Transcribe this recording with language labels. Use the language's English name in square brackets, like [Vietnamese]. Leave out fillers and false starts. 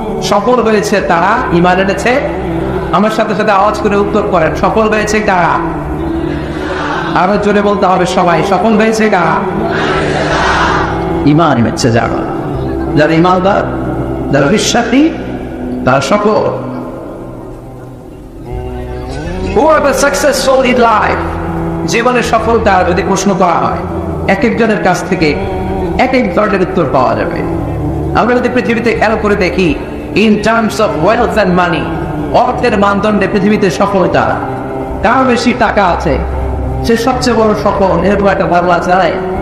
[Bangla] সফল হয়েছে তারা ঈমান এনেছে। আমার সাথে সাথে আওয়াজ করে উত্তর করেন, সফল হয়েছে কারা? আরো জোরে বলতে হবে সবাই, সফল হয়েছে কারা? ঈমান এনেছে যারা, যারা ঈমানদার, যারা বিশ্বাসী, তারা সফল। [English] Who are the successful in life? [Bangla] জীবনের সফলতা যদি প্রশ্ন করা হয়, এক একজনের কাছ থেকে এক এক ধরনের উত্তর পাওয়া যাবে। আমরা যদি পৃথিবীতে খেয়াল করে দেখি, [English] in terms of wealth and money, [Bangla] অর্থের মানদণ্ডে পৃথিবীতে সফলতা, কার বেশি টাকা আছে সে সবচেয়ে বড় সফল, এরকম একটা ধারণা আছে।